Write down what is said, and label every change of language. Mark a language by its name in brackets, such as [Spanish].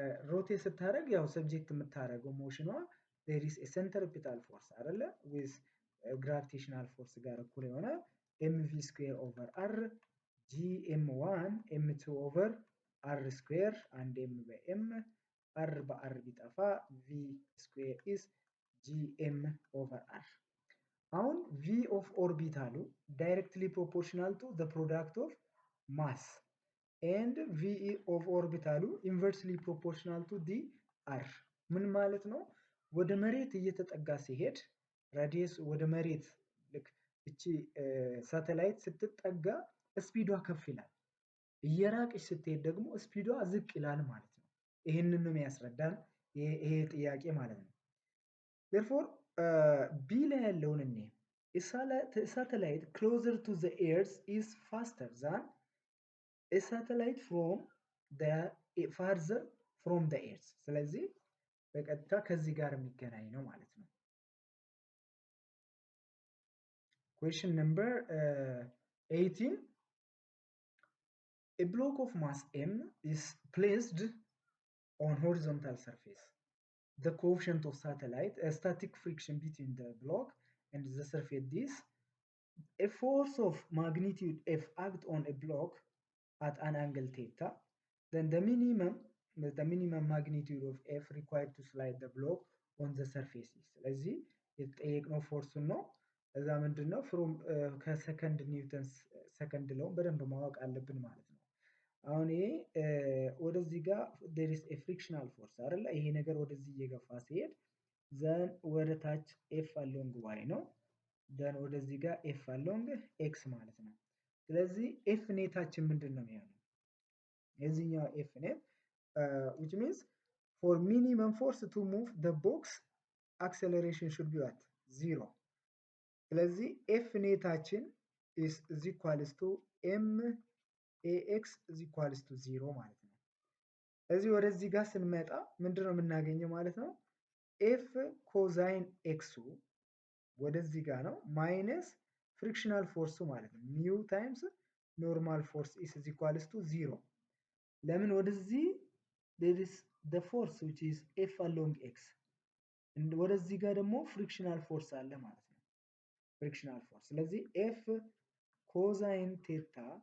[Amharic] ሮቴት ስታደርግ ያው ሰብጀክት የምታደርገው ሞሽኗ [English] there is a centripetal force [Amharic] አይደለ [English] with gravitational force [Amharic] ጋር እኩል የሆነ [English] mv square over r gm1 m2 over r square [Amharic] አንድ m በm r በr ቢጠፋ [English] v square is gm over r አሁን v of orbital directly proportional to the product of mass and v of orbital inversely proportional to the r [Amharic] ምን ማለት ነው? ወደ መሬት እየተጠጋ ሲሄድ ራዲየስ ወደ መሬት ልክ እቺ ሳተላይት ስትጠጋ ስፒዷ ከፍ ይላል፣ እየራቀች ስትሄድ ደግሞ ስፒዷ ዝቅ ይላል ማለት ነው። ይሄንን ነው የሚያስረዳን ይሄ ጥያቄ ማለት ነው። therefore b ላይ ያለውን እኔ [English] satellite closer to the earth is faster than a satellite from the farther from the earth [Amharic] ስለዚህ በቀጥታ ከዚህ ጋር የሚገናኝ ነው ማለት ነው። [English] question number 18 a block of mass m is placed on horizontal surface. The coefficient of satellite a static friction between the block and the surface this a force of magnitude f act on a block at an angle theta then the minimum magnitude of f required to slide the block on the surface is [Amharic] ስለዚህ የተጠየቅነው ፎርስ ነው። እዛ ምንድነው ፍሮም ከሰከንድ ኒውተን ሰከንድ ለው በደንብ ማወቅ አለብን ማለት ነው። አሁን ይሄ ወደዚህ ጋር [English] there is a frictional force [Amharic] አይደለ? ይሄ ነገር ወደዚህ እየገፋ ሲሄድ ዘን ወደ ታች f along y ነው ዘን ወደዚህ ጋር f along x ማለት ነው። ስለዚህ f ኔታችን ምንድነው የሚሆነው? የዚህኛው f ኔት [English] which means for minimum force to move the box acceleration should be what 0 [Amharic] ስለዚህ f ኔታችን [English] is equals to m ax is equals to 0 [Amharic] ማለት ነው። ስለዚህ ወደዚህ ጋር ስንመጣ ምንድነው የምናገኘው ማለት ነው? f ኮዛይን x ወደዚህ ጋር ነው ማይነስ ፍሪክሽናል ፎርሱ ማለት ነው ሚው ታይምስ ኖርማል ፎርስ [English] is equals to 0 [Amharic] ለምን ወደዚህ [English] there is the force which is f along x [Amharic] ወደዚህ ጋር ደግሞ ፍሪክሽናል ፎርስ አለ ማለት ነው። ፍሪክሽናል ፎርስ ስለዚህ f ኮዛይን ቴታ